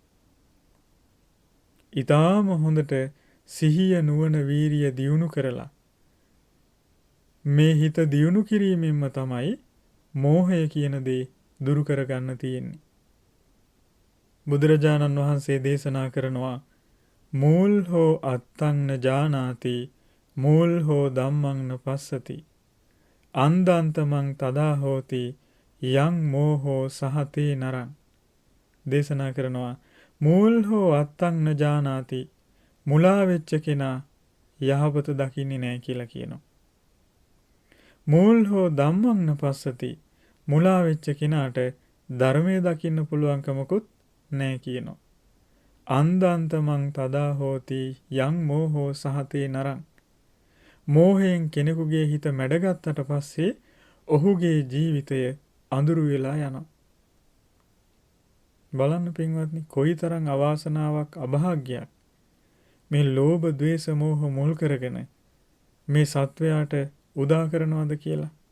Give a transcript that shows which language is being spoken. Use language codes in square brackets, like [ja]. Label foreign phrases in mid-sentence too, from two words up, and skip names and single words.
[si] ඊටාම හොඳට සිහිය නුවණ වීරිය දියුණු කරලා මේ හිත දියුණු කිරීමෙන්ම තමයි මෝහය කියන දේ දුරු කරගන්න තියෙන්නේ. බුදුරජාණන් වහන්සේ දේශනා කරනවා [pi] මූල් හෝ අත්තං න ජානාති මූල් හෝ ධම්මං න පස්සති අන්දාන්තමං තදා හෝති යං මෝහෝ සහතේ නරං. [si] දේශනා කරනවා [pi] මූල් හෝ අත්තං න ජානාති [si] මුලා වෙච්ච කෙනා යහපත දකින්නේ නැහැ කියලා කියනවා. [pi] මූල් හෝ ධම්මං න පස්සති [si] මුලා වෙච්ච කෙනාට ධර්මයේ දකින්න පුළුවන්කමකුත් නැහැ කියනවා. [pi] අන්දාන්තමං තදා හෝති යං මෝහෝ සහතේ නරං. [si] මෝහයෙන් කෙනෙකුගේ හිත මැඩගත්තට පස්සේ ඔහුගේ ජීවිතය අඳුරු වෙලා යනවා. බලන්න පින්වත්නි කොයිතරම් අවාසනාවක් අභාග්‍යයක් මේ ලෝභ ද්වේෂ මෝහ මුල් කරගෙන මේ සත්වයාට උදා කරනවද කියලා.